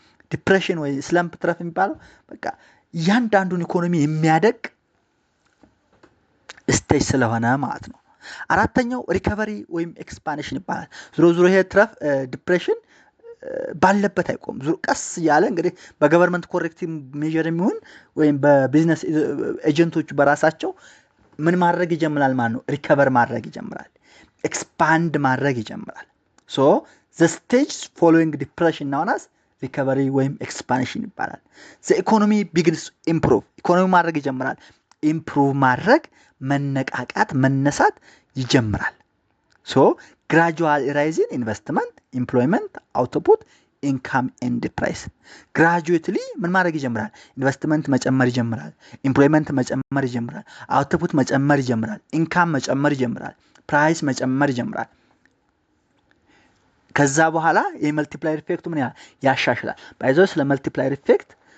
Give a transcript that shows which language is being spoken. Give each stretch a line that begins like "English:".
Amharic: ዲፕሬሽን ወይ ስላምፕ ትረፍ የሚባለው በቃ ያንዳንዱን ኢኮኖሚ የሚያደቅ ስቴጅ ስለሆነ ማለት ነው። አራተኛው ሪከቨሪ ወይም ኤክስፓንሽን ይባላል። ዝሮ ይሄ ትረፍ ዲፕሬሽን ባለበት አይቆም። ቀስ ያለ እንግዲህ በገቨርንመንት ኮሬክቲቭ ሜዠር የሚሆን ወይም በቢዝነስ ኤጀንቶቹ በራሳቸው ምን ማድረግ ይጀምራል ማለት ነው? ሪከቨር ማድረግ ይጀምራል። ኤክስፓንድ ማድረግ ይጀምራል።
English: ሶ the stage following depression known as recovery
Amharic: ወይም ኤክስፓንሽን ይባላል።
English: the economy begins improve.
Amharic: ኢኮኖሚ ማድረግ ይጀምራል። ኢምፕሩቭ ማድረግ መነቃቃት መነሳት ይጀምራል።
English: so gradual rise in investment, employment, output, income and price. gradually
Amharic: ምን ማድረግ ይጀምራል? ኢንቨስትመንት መጨመር ይጀምራል። ኢምፕሎይመንት መጨመር ይጀምራል። አውትፑት መጨመር ይጀምራል። ኢንካም መጨመር ይጀምራል። ፕራይስ መጨመር ይጀምራል። ከዛ በኋላ የመልቲፕላየር ኢፌክቱ ምን ያሻሽላል። ባይዘው ስለ መልቲፕላየር ኢፌክት